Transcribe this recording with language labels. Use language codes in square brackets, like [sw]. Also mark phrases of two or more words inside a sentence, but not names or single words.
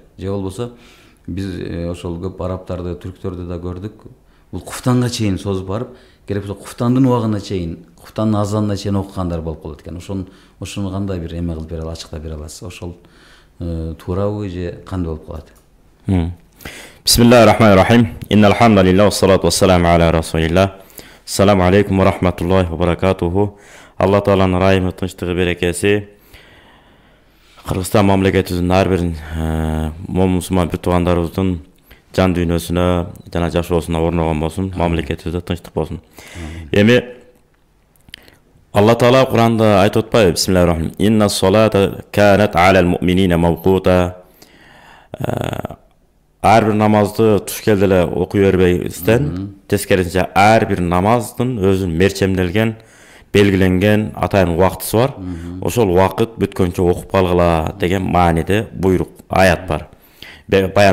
[ky] Же болбосо биз ошол көп арабтарды, түрктөрдү да көрдүк. Бул куфтанга чейин созуп барып, керек болсо куфтандын убагына чейин, куфтандын азанына чейин окугандар болуп калат экен. Ошону кандай бир эме кылып бере аласыз, ачыктап бере аласыз? Ошол туурабы же кандай болуп калат? [ar] بسم الله الرحمن الرحيم إن الحمد لله والصلاة والسلام على رسول الله. السلام عليكم ورحمة الله وبركاته. [ky] Алла Тааланын райымы, тынчтыгы, берекеси Кыргызстан мамлекетибиздин ар бир мусулман бир туугандарыбыздын жан дүйнөсүнө жана жашоосуна орногон болсун, мамлекетибизде тынчтык болсун. Эми Алла Таала Куранда айтып атпайбы? [ar] بسم الله الرحمن الرحيم. إن الصلاة كانت على المؤمنين موقوتا. [ky] Ар бир намазды туш келди эле окуй бербейбизден, тескерисинче ар бир намаздын өзүнүн мерчемделген, белгиленген атайын убактысы бар. Ошол убакыт бүткөнчө окуп калгыла деген мааниде буйрук аят бар.